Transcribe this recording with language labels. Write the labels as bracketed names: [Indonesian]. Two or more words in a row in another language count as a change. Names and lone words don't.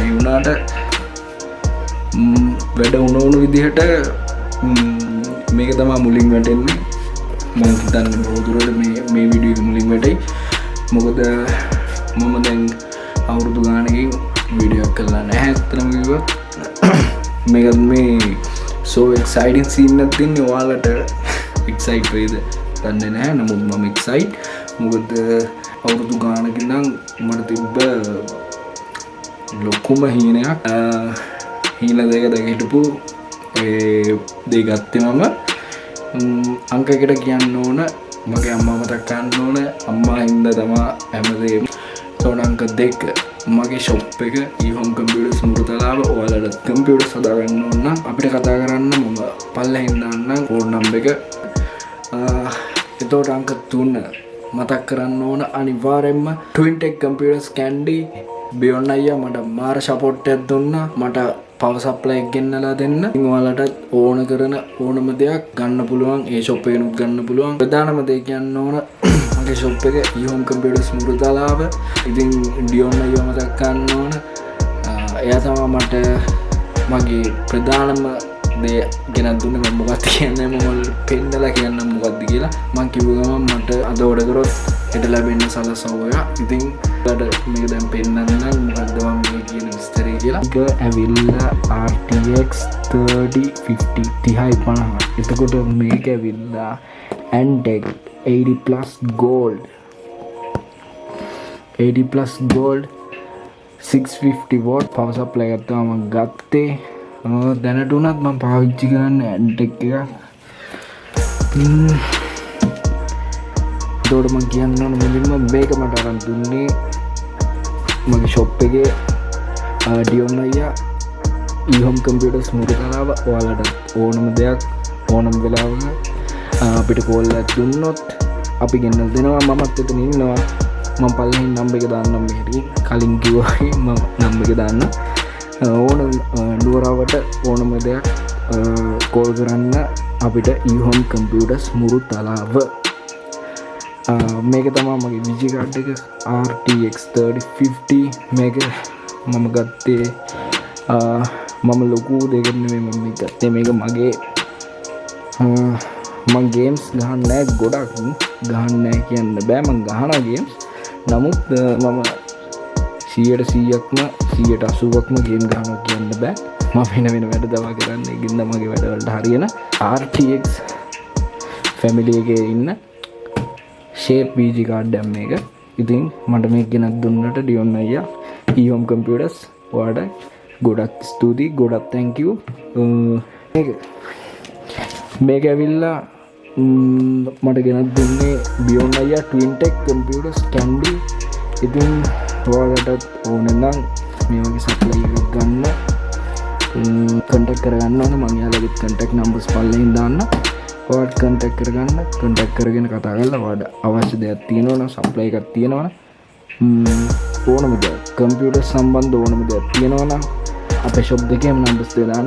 [Sinhala] ඒ වුණාට වැඩ උන විදිහට මේක තමයි මුලින් වැටෙන්නේ. මම හිතන්නේ බොහෝ මේ වීඩියෝ එක මුලින් වැටෙයි. මොකද මම දැන් අවුරුදු ගානකින් වීඩියෝ එකක් කරලා නැහැ අත්‍තරම කිව්වොත්. මේකත් මේ [English] so exciting scene [Sinhala] එකක් තින්නේ ඔයාලට excite වෙයිද දන්නේ නැහැ. නමුත් මම excite. මොකද අවුරුදු ගානකින් නම් මට තිබ්බ ලොකුම හීනයක් හීන දෙක හිටපු ඒ දෙක ගත්තේ මම අංකයකට කියන්න ඕන මගේ අම්මා මතක් කරන්න ඕන. අම්මා හින්දා තමයි හැමදේම. තෝන අංක 2 මගේ ෂොප් එක e-home computers මුරුතලාව. ඔයාලට කම්පියුටර්ස් හදාගන්න ඕන නම් අපිට කතා කරන්න. මම පල්ලෙහින් දාන්නම් ෆෝන් නම්බර් එක. එතකොට අංක 3 මතක් කරන්න ඕන අනිවාර්යෙන්ම twintech computers candy බියොන් අයියා මට මාර සපෝට් එකක් දුන්නා. මට [English] power supply [Sinhala] එක ගෙන්නලා දෙන්න. ඉතින් ඔයාලට ඕන කරන ඕනම දෙයක් ගන්න පුළුවන්. ඒ ෂොප් එකෙනුත් ගන්න පුළුවන්. ප්‍රධානම දේ කියන්න ඕන මගේ ෂොප් එක e-home computers මුරුතලාව. ඉතින් ඩියොන් අයියා මතක් කරන්න ඕන. එයා තමයි මට මගේ ප්‍රධානම දේ ගෙනත් දුන්නේ. මම මොකක්ද කියන්නේ මම පෙන්නලා කියන්න මොකක්ද කියලා. මම කිව්ව ගමන් මට අද ඕඩර් කරොත් හෙට ලැබෙන්න සලසවුවා. ඉතින් ඔයාලට මේක දැන් පෙන්නන්නම් මොකද්ද මම මේ කියන විස්තරය කියලා. ඒක ඇවිල්ලා RTX 3050 3050. එතකොට මේක ඇවිල්ලා [English] Antec 80+ gold 80+ gold 650 watt power supply [Sinhala] එකක් තමයි මම ගත්තේ. දැනට උනත් මම පාවිච්චි කරන්නේ Antec එක. ඒකට මම කියන්න ඕන මුලින්ම මේක මට අරන් දුන්නේ මගේ ෂොප් එකේ ඩියොන් අයියා e-home computers මුරුතලාව. ඔයාලට ඕනම දෙයක් ඕනම වෙලාවක අපිට කෝල් එකක් දුන්නොත් අපි ගෙන්නලා දෙනවා. මමත් එතන ඉන්නවා. මම පල්ලෙහින් නම්බර් එක දාන්නම් මෙහෙට. කලින් කිව්වා මම නම්බර් එක දාන්න. ඕන නුවරවට ඕනම දෙයක් කෝල් කරන්න අපිට e-home computers මුරුතලාව. මේක තමයි මගේ විජි කාඩ් එක RTX 3050. මේක මම ගත්තේ මම ලොකු දෙයක් නෙමෙයි මම ගත්තේ. මේක මගේ මම ගේම්ස් ගහන්නේ නැහැ. ගොඩක් ගහන්නේ නැහැ කියන්න බෑ. මම ගහනවා ගේම්ස්. නමුත් මම 100%ක්ම 180%ක්ම ගේම් ගහනවා කියන්න බෑ. මම වෙන වැඩ දවා කරන්නේ. ඒකින්ද මගේ වැඩවලට හරියන RTX ෆැමිලි එකේ ඉන්න [English] shape VG card [Sinhala] එක මේක. ඉතින් මට මේක ගෙනත් දුන්නට ඩියොන් අයියා e-home computers ඔයාලට ගොඩක් ස්තුතියි. ගොඩක් [English] thank you. [Sinhala] මේක ඇවිල්ලා මට ගෙනත් දුන්නේ ඩියොන් අයියා twintech computers candy. ඉතින් ඔයාලට ඕන නම් මේ වගේ සප්ලයි එකක් ගන්න contact කරගන්න ඕන. මම යාළුවගේ [English] contact numbers [Sinhala] පල්ලෙහින් දාන්න. ඔයාලට contact කරගන්න. contact කරගෙන කතා කරලා ඔයාලට අවශ්‍ය දෙයක් තියෙනවා නම් supply එකක් තියෙනවා නම් ඕනම දෙයක් computer සම්බන්ධ ඕනම දෙයක් තියෙනවා නම් අපේ shop දෙකේම numbers දෙක දාන්න.